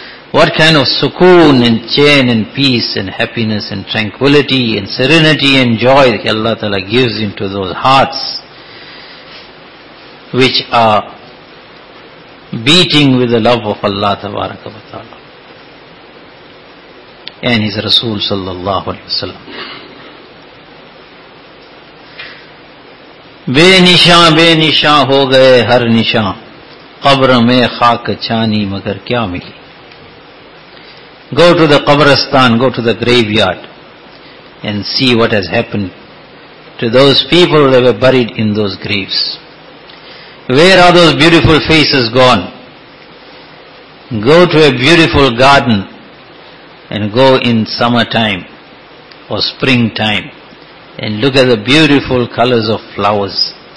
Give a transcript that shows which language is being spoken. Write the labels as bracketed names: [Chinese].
[English] What kind of sukoon and chain and peace and happiness and tranquility and serenity and joy that Allah ta'ala gives into those hearts which are beating with the love of Allah tabaraka wa ta'ala and His Rasul sallallahu alayhi wa sallam. [Urdu] بے نشان ہو گئے ہر نشان قبر میں خاک چانی مگر کیا ملی. [English] Go to the قبرستان, go to the graveyard and see what has happened to those people that were buried in those graves. Where are those beautiful faces gone? Go to a beautiful garden and go in summertime or springtime and look at the beautiful colors of flowers.